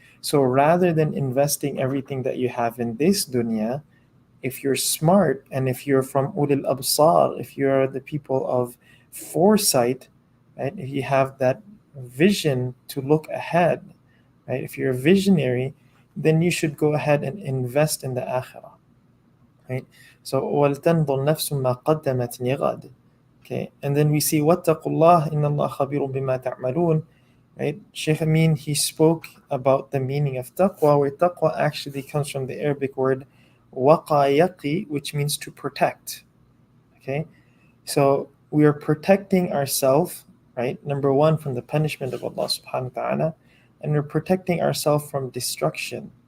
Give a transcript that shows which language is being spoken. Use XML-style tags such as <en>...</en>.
<en>So rather than investing everything that you have in this dunya, if you're smart and if you're from ulil absar, if you're the people of foresight, right? If you have that vision to look ahead, right? If you're a visionary, then you should go ahead and invest in the akhirah, right?</en> <ar>So وَلْتَنْظُرْ نَفْسٌ مَا قَدَّمَتْ لِغَدٍ.</ar> <en>Okay, and then we see</en> <ar>وَاتَّقُوا اللَّهَ إِنَّ اللَّهَ خَبِيرٌ بِمَا تَعْمَلُونَ.</ar> <en>Right? Sheikh Amin, he spoke about the meaning of taqwa, where taqwa actually comes from the Arabic word waqa yaqi, which means to protect. Okay, so we are protecting ourselves, right? Number one, from the punishment of Allah subhanahu wa ta'ala, and we're protecting ourselves from destruction.</en>